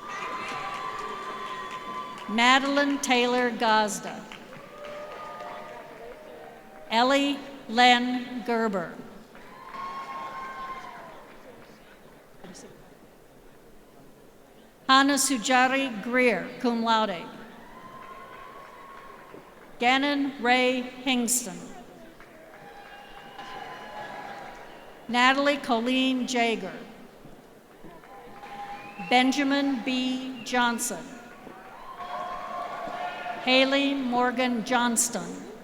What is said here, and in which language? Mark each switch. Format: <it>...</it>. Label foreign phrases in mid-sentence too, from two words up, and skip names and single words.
<en>Madeline Taylor Gazda. Ellie Len Gerber. Hannah Sujari Greer,</en> <la>cum laude.</la> <en>Gannon Ray Hingston. Natalie Colleen Jager. Benjamin B. Johnson. Haley Morgan Johnston.</en>